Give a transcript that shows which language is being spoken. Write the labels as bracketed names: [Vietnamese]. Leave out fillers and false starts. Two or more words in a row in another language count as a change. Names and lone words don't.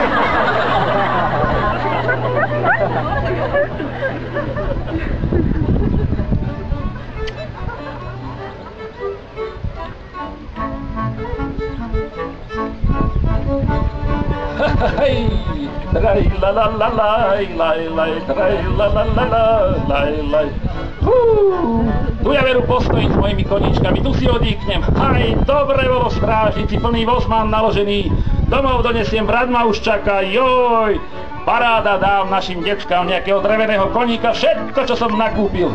[Slovak] Hej, traj la la la laj, laj, laj, traj la la la la, laj, laj. Tu ja veru postojím s mojimi koníčkami, tu si odýknem. Aj, dobre bolo strážnici, plný voz mám naložený. Domov donesiem, brat ma už čaká, joj. Paráda, dám našim deckám nejakého dreveného koníka, všetko, čo som nakúpil.